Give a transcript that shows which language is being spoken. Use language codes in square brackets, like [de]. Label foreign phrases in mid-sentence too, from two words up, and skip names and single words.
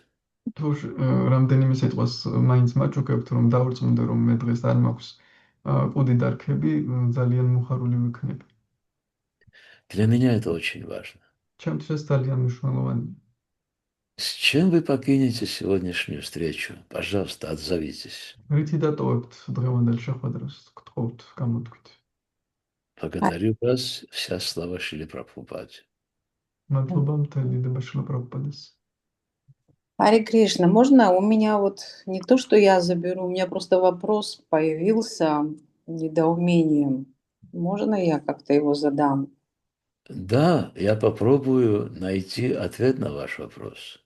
[ka] თუ რამდენიმე სიტყვას მაინც მაჭუკებთ, რომ დავrწმუნდე, რომ მე დღეს არ მაქვს კუდი და რქები, ძალიან მოხარული ვიქნები. [ru] Для меня это очень важно. [ka] ჩემთვის ეს ძალიან მნიშვნელოვანია. [ru] С чем вы покинете сегодняшнюю встречу? Пожалуйста, отзовитесь. [ka] რითი დატოვებთ დღევანდელ შეხვედრას, გთხოვთ, გამოთქვით. [ru] Благодарю вас. Вся слава Шриле Прабхупаде. [ka] მადლობა მთელი დება შილა პრაბჰუპადეს. [ru] Харе Кришна, можно у меня вот не то, что я заберу, у меня просто вопрос появился недоумением. Можно я как-то его задам? Да, я попробую найти ответ на ваш вопрос.